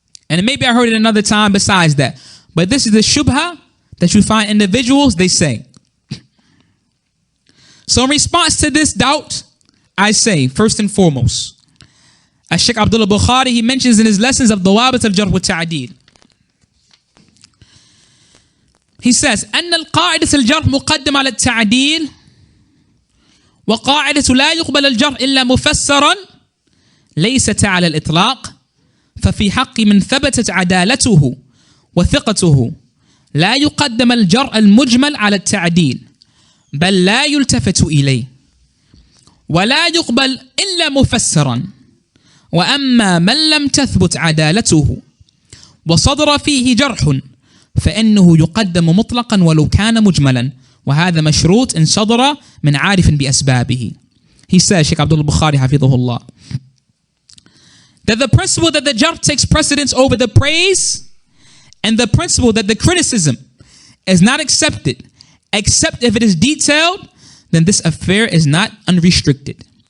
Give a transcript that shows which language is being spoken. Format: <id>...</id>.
<en>And maybe I heard it another time besides that. But this is the shubha that you find individuals, they say. So in response to this doubt, I say, first and foremost, as Shaykh Abdullah Bukhari, he mentions in his lessons of Dawabit al-Jarh wa Ta'deel. He says,</en> <ar>أن القاعدة الجرح مقدم على التعديل وقاعدة لا يقبل الجرح إلا مفسرا ليست على الإطلاق ففي حق من ثبتت عدالته وثقته لا يقدم الجرح المجمل على التعديل بل لا يلتفت إليه ولا يقبل إلا مفسرا وأما من لم تثبت عدالته وصدر فيه جرح فإنه يقدم مطلقا ولو كان مجملا وهذا مشروط إن صدر من عارف بأسبابه.</ar> <en>He says, Shaykh Abdullah Bukhari hafidhahullah, that the principle that the jarh takes precedence over the praise and the principle that the criticism is not accepted except if it is detailed, then this affair is not unrestricted.</en>